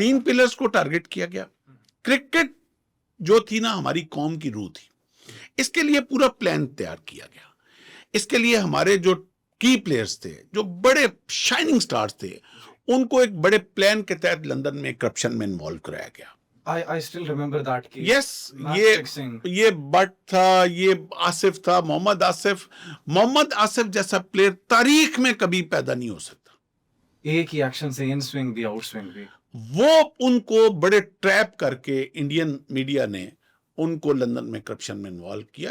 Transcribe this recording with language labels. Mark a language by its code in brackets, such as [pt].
[ur] 3 pillars کو target کیا گیا. کرکٹ جو تھی نا ہماری قوم کی روح تھی, اس کے لیے پورا پلان تیار کیا گیا. اس کے لیے ہمارے جو کی پلیئرز تھے, جو بڑے شائننگ سٹارز تھے, ان کو ایک بڑے پلان کے تحت لندن میں کرپشن میں انوالو کرایا گیا. [en] I still remember that case. [ur] یس, یہ بٹ تھا, یہ آصف تھا, محمد آصف. محمد آصف جیسا پلیئر تاریخ میں کبھی پیدا نہیں ہو سکتا. ایک ہی ایکشن سے ان سوئنگ بھی آؤٹ سوئنگ بھی. وہ ان کو بڑے ٹریپ کر کے انڈین میڈیا نے ان کو لندن میں کرپشن میں انوالو کیا.